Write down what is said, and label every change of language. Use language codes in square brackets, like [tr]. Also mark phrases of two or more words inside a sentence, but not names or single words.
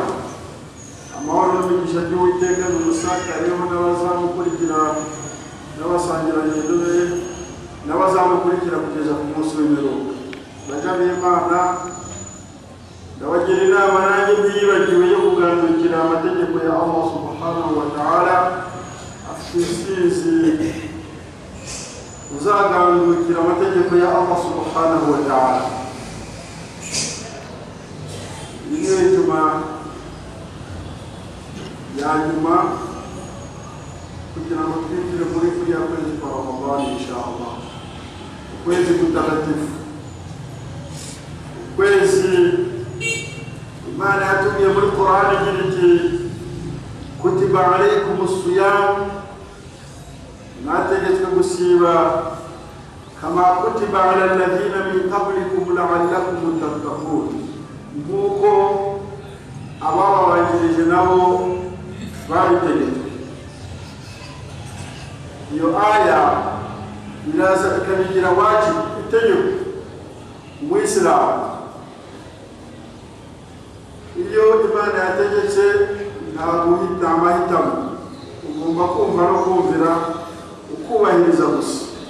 [rw] Amahoro n'imigisha by'Uwiteka bimusakareho n'abazamukurikira n'abasangirangendo be n'abazamukurikira kugeza ku munsi w'imperuka. Baja b'Imana, ndabagira inama nanjye ntiyibagiwe yo kugandukira amategeko ya Allah [ar] سبحانه وتعالى. [rw] Afite intsinzi uzagandukira amategeko ya Allah [ar] سبحانه وتعالى. [rw] Niyo ituma yanyuma kugira ngo twinjire muri kuriya kwezi kwa Ramadhani inshallah, ukwezi kutakatifu, ukwezi Imana yatumye muri Qur'ani igira iti [ar] كتب عليكم الصيام, [rw] mwategetswe gusiba [ar] كما كتب على الذين من قبلكم لعلكم تتقون, [rw] nk'uko abababanjirije nabo babitegetswe. Iyo aya iraza ikabigira wajibu, itegeko Umuyisilamu. Iyo Imana yategetse nta guhita amahitamo, ugomba kumva no kumvira, ukubahiriza gusa.